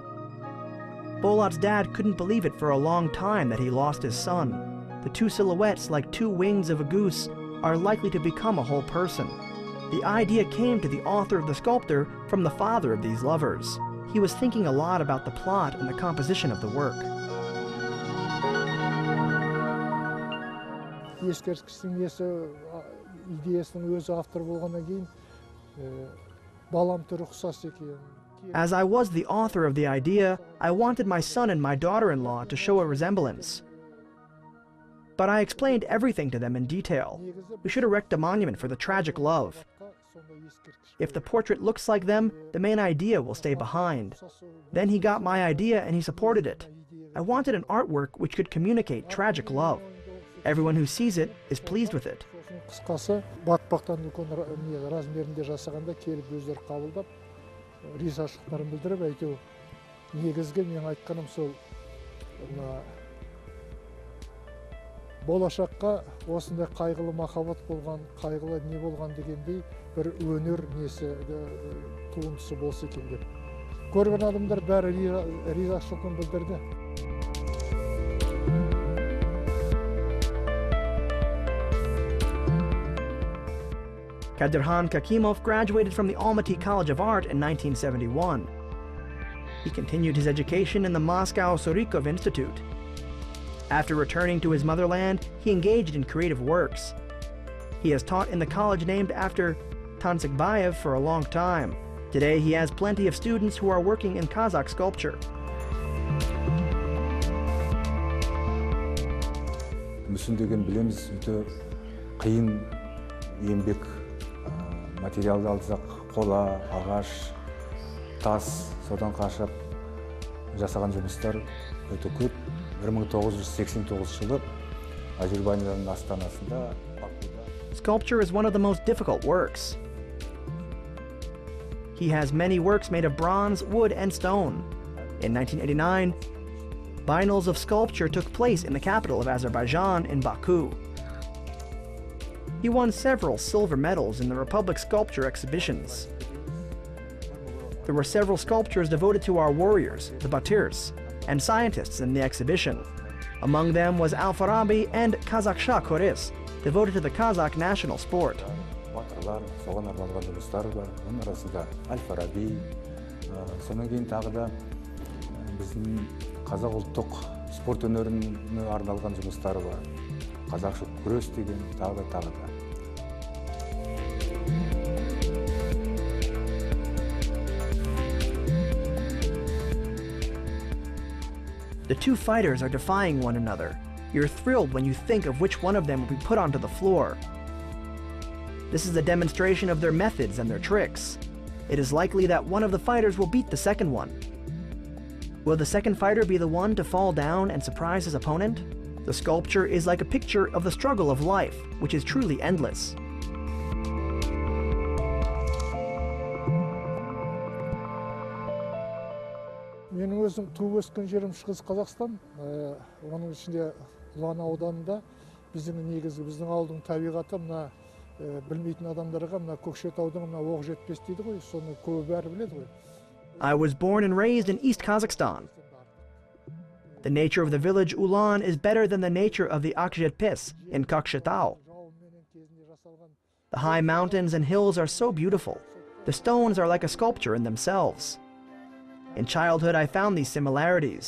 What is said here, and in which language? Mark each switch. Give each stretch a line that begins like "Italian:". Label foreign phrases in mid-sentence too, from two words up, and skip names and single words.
English: Bolat's dad couldn't believe it for a long time that he lost his son. The two silhouettes, like two wings of a goose, are likely to become a whole person. The idea came to the author of the sculptor from the father of these lovers. He was thinking a lot about the plot and the composition of the work.
Kazakh: Ескерткіштің идеясының өзі автор болғаннан кейін балам түрі ұқсас екен.
English: As I was the author of the idea, I wanted my son and my daughter-in-law to show a resemblance. But I explained everything to them in detail. We should erect a monument for the tragic love. If the portrait looks like them, the main idea will stay behind. Then he got my idea and he supported it. I wanted an artwork which could communicate tragic love. Everyone who sees it is pleased with it.
Kazakh: Қысқасы, батпақтан үлкен размерінде жасағанда келіп өздері қабылдап, ризашылықтарын білдіріп, әйтеу негізгі мен айтқаным сол болашаққа осындай қайғылы махаббат болған, қайғылы не болған дегендей бір өнер несі туындысы болса екен деп. Көрген адамдар бәрі ризашылығын білдірді.
English: Kadirkhan Kakimov graduated from the Almaty College of Art in 1971. He continued his education in the Moscow Surikov Institute. After returning to his motherland, he engaged in creative works. He has taught in the college named after Tansikbayev for a long time. Today, he has plenty of students who are working in Kazakh sculpture.
Kazakh: Мүсін деген білеміз, өте қиын еңбек. Материалды алсақ, қола, ағаш, тас, содан қашап жасаған жұмыстар өте көп. 1989 жылы Азербайджанның астанасында.
English: Sculpture is one of the most difficult works. He has many works made of bronze, wood, and stone. In 1989, biennals of sculpture took place in the capital of Azerbaijan in Baku. He won several silver medals in the Republic sculpture exhibitions. There were several sculptures devoted to our warriors, the Batyrs, and scientists in the exhibition. Among them was Al-Farabi and Kazakhsha Koris, devoted to the Kazakh national sport.
Kazakh: Батырлар, соған арналған жұмыстары бар. Оның арасында Аль-Фараби, сонан кейін тағы да біздің қазақ ұлттық спорт өнеріне арналған жұмыстары бар. Қазақша күрес деген тағы да.
English: The two fighters are defying one another. You're thrilled when you think of which one of them will be put onto the floor. This is a demonstration of their methods and their tricks. It is likely that one of the fighters will beat the second one. Will the second fighter be the one to fall down and surprise his opponent? The sculpture is like a picture of the struggle of life, which is truly endless.
Kazakh: Менің өзім туып өскен жерім Шығыс Қазақстан, оның ішінде Ұлан ауданында біздің ауылдың табиғаты мына білмейтін адамдарға мына Көкшетаудың мына оқ жетпес дейді ғой, соны көбі бәрі біледі ғой.
English: I was born and raised in East Kazakhstan. The nature of the village Ulan is better than the nature of the Akjetpes in Kokshetau. The high mountains and hills are so beautiful. The stones are like a sculpture in themselves. In childhood, I found these similarities.